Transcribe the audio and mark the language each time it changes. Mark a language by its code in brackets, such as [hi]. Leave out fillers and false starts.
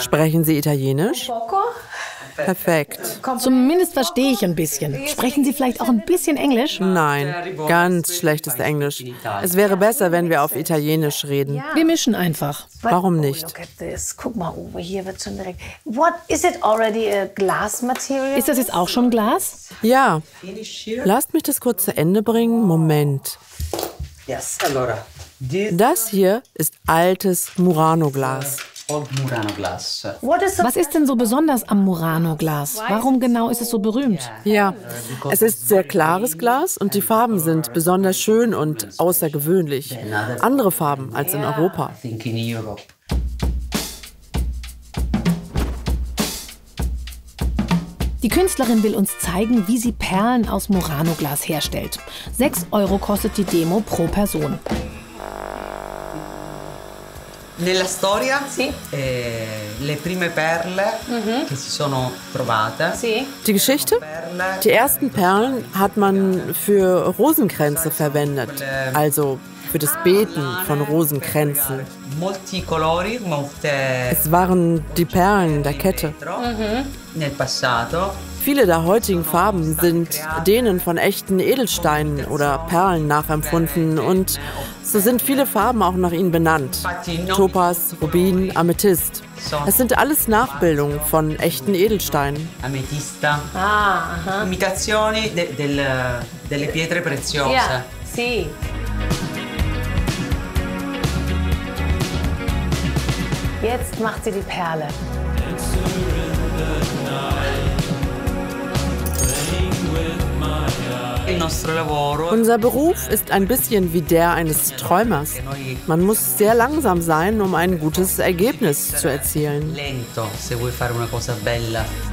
[de] Sprechen Sie Italienisch? [it] Poco? [de] Perfekt. Zumindest verstehe ich ein bisschen. Sprechen Sie vielleicht auch ein bisschen Englisch? Nein, ganz schlechtes Englisch. Es wäre besser, wenn wir auf Italienisch reden. Wir mischen einfach. Warum nicht? [en] Look at this. [de] Guck mal, Uwe, hier wird schon direkt. [en] What is it already a glass material? [de] Ist das jetzt auch schon Glas? Ja. Lasst mich das kurz zu Ende bringen. Moment. [en] Yes, [it] allora. [de] Das hier ist altes Murano-Glas. Was ist denn so besonders am Murano-Glas? Warum genau ist es so berühmt? Ja, es ist sehr klares Glas und die Farben sind besonders schön und außergewöhnlich. Andere Farben als in Europa. Die Künstlerin will uns zeigen, wie sie Perlen aus Murano-Glas herstellt. 6 Euro kostet die Demo pro Person. [it] Nella storia, le prime perle che si sono trovate. [de] Die Geschichte? Die ersten Perlen hat man für Rosenkränze verwendet, also für das Beten von Rosenkränzen. [it] Molti colori, molte [de] Es waren die Perlen der Kette. [it] nel passato. [de] Viele der heutigen Farben sind denen von echten Edelsteinen oder Perlen nachempfunden und so sind viele Farben auch nach ihnen benannt. Topaz, Rubin, Amethyst. Es sind alles Nachbildungen von echten Edelsteinen. [it] Ametista. Imitazioni delle pietre preziose. [de] Ja, [it] sì. [de] Jetzt macht sie die Perle. Unser Beruf ist ein bisschen wie der eines Träumers. Man muss sehr langsam sein, um ein gutes Ergebnis zu erzielen. [it] Lento, se vuoi fare una cosa bella.